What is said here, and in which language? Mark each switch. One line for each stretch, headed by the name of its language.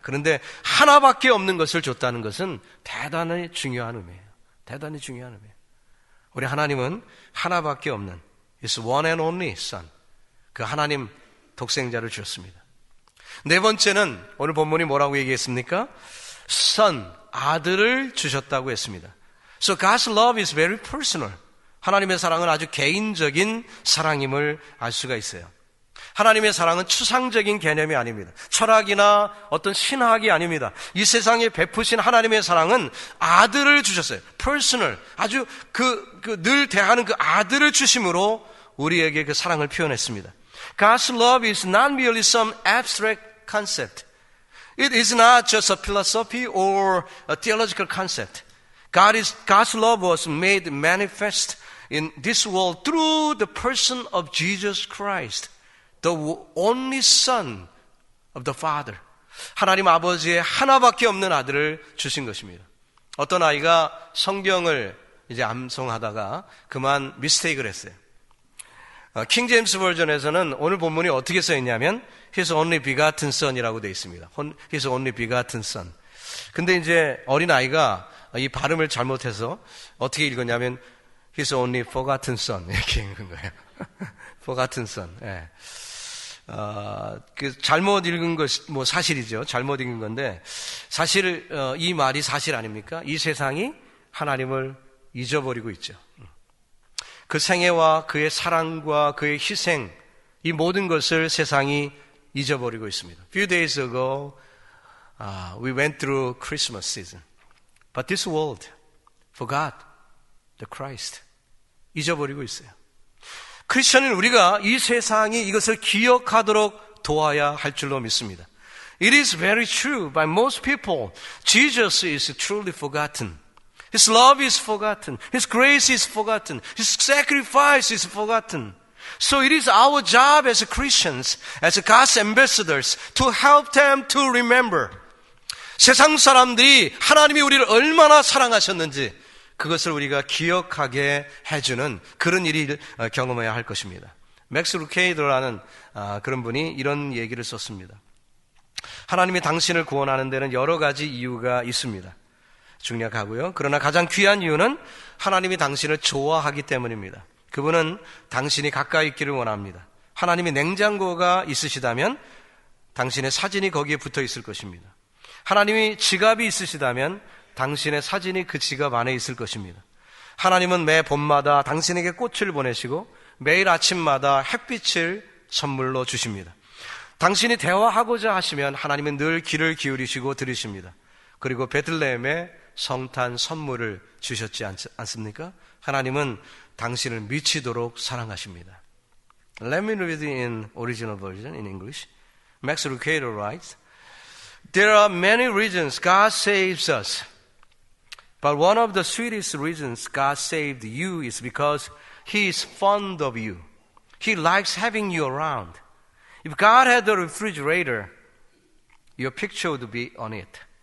Korean: 그런데 하나밖에 없는 것을 줬다는 것은 대단히 중요한 의미예요. 대단히 중요한 의미예요. 우리 하나님은 하나밖에 없는
English: His one and only Son,
Korean: 그 하나님 독생자를 주셨습니다. 네 번째는 오늘 본문이 뭐라고 얘기했습니까? Son, 아들을 주셨다고 했습니다.
English: So God's love is very personal.
Korean: 하나님의 사랑은 아주 개인적인 사랑임을 알 수가 있어요. 하나님의 사랑은 추상적인 개념이 아닙니다. 철학이나 어떤 신학이 아닙니다. 이 세상에 베푸신 하나님의 사랑은 아들을 주셨어요. personal, 아주 늘 대하는 그 아들을 주심으로 우리에게 그 사랑을 표현했습니다.
English: God's love is not merely some abstract concept. It is not just a philosophy or a theological concept. God's love was made manifest in this world through the person of Jesus Christ, the only Son of the Father.
Korean: 하나님 아버지의 하나밖에 없는 아들을 주신 것입니다. 어떤 아이가 성경을 이제 암송하다가 그만 미스테이크를 했어요. 킹 제임스 버전에서는 오늘 본문이 어떻게 써 있냐면
English: His only begotten Son
Korean: 이라고 되어 있습니다.
English: His only begotten Son.
Korean: 근데 이제 어린 아이가 이 발음을 잘못해서 어떻게 읽었냐면
English: His only forgotten Son
Korean: 이렇게 읽은 거예요.
English: forgotten Son.
Korean: 예. 그 잘못 읽은 것 뭐 사실이죠. 잘못 읽은 건데 사실 이 말이 사실 아닙니까? 이 세상이 하나님을 잊어버리고 있죠. 그 생애와 그의 사랑과 그의 희생, 이 모든 것을 세상이 잊어버리고 있습니다.
English: Few days ago, we went through Christmas season, but this world forgot the Christ.
Korean: 잊어버리고 있어요. 크리스천은 우리가 이 세상이 이것을 기억하도록 도와야 할 줄로 믿습니다.
English: It is very true. By most people, Jesus is truly forgotten. His love is forgotten. His grace is forgotten. His sacrifice is forgotten. So it is our job as Christians, as God's ambassadors, to help them to remember.
Korean: 세상 사람들이 하나님이 우리를 얼마나 사랑하셨는지 그것을 우리가 기억하게 해주는 그런 일을 경험해야 할 것입니다. 맥스 루케이더라는 그런 분이 이런 얘기를 썼습니다. 하나님이 당신을 구원하는 데는 여러 가지 이유가 있습니다. 중략하고요. 그러나 가장 귀한 이유는 하나님이 당신을 좋아하기 때문입니다. 그분은 당신이 가까이 있기를 원합니다. 하나님이 냉장고가 있으시다면 당신의 사진이 거기에 붙어 있을 것입니다. 하나님이 지갑이 있으시다면 당신의 사진이 그 지갑 안에 있을 것입니다. 하나님은 매 봄마다 당신에게 꽃을 보내시고 매일 아침마다 햇빛을 선물로 주십니다. 당신이 대화하고자 하시면 하나님은 늘 귀를 기울이시고 들으십니다. 그리고 베들레헴에 성탄 선물을 주셨지 않습니까? 하나님은 당신을 미치도록 사랑하십니다.
English: Let me read it in original version in English. Max Lucado writes, There are many reasons God saves us. But one of the sweetest reasons God saved you is because He is fond of you. He likes having you around. If God had a refrigerator, your picture would be on it.